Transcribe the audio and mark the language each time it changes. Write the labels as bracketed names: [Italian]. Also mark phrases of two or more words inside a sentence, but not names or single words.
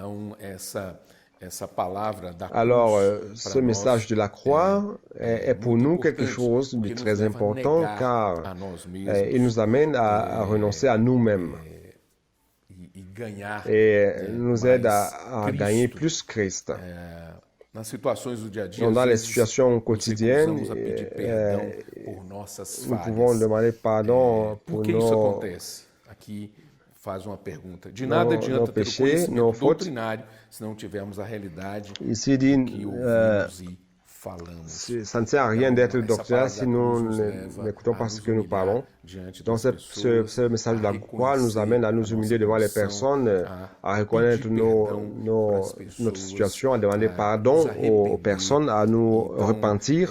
[French] Alors, ce message de la croix est pour nous quelque chose de très important, car il nous amène à renoncer à nous-mêmes et nous aide à gagner plus Christ. Donc, dans les situations quotidiennes, nous pouvons demander pardon pour [Portuguese] faz uma pergunta. De nada adianta ter o conhecimento doutrinário se não tivermos a realidade que ouvimos e falamos. [French] Ça ne sert à rien d'être docteur si nous n'écoutons pas ce que nous parlons. Donc, ce message de la croix nous amène à nous humilier devant les personnes, à reconnaître notre situation, à demander pardon aux personnes, à nous repentir.